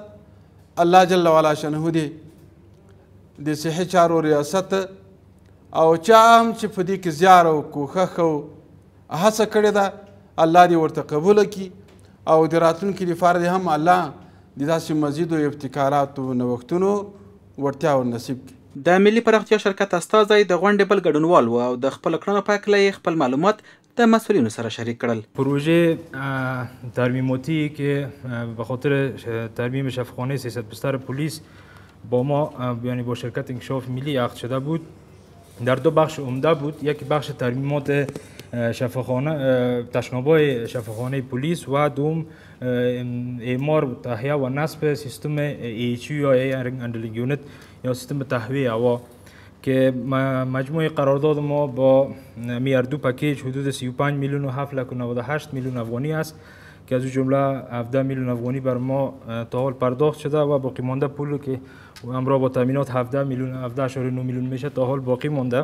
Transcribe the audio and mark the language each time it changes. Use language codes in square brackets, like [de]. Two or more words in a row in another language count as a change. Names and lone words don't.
[ps] الله [ar] جل وعلا شانه [ps] دې د صحي چارو ریاست او چا هم چې په دې کې زیار او کوښښ او هڅه کړې ده، الله دې ورته قبوله کړي او د راتلونکي لپاره دې هم الله د داسې مزیدو ابتکاراتو نوښتونو وړتیا ورنصیب کړي. د ملي پراختیا شرکت استازی د غونډې بل ګډونوال و او د خپل کړنو په هکله یې خپل معلومات د مسئولینو سره شریک کړل. [fa] پروژه ترمیماتی که به خاطر ترمیم شفاخانه 300 بستر پلیس با ما یعنی با شرکت انکشاف ملی عقد شده بود، در 2 بخش عمده بود. یکی بخش ترمیمات شفاخانه تشنابای شفاخانه پلیس و دوم اعمار تهیه و نصب سیستم ایچیو یا [en] air handling unit [fa] یا سیستم تهویه هوا که مجموع قرارداد ما با میاردو پکیج حدود 35 میلیون و 798 میلیون افغانی است که از جمله 17 میلیون افغانی بر ما تا حال پرداخت شده و باقی مانده پول که همراه با تامینات 17 میلیون 17.9 میلیون میشه تا حال باقی مانده.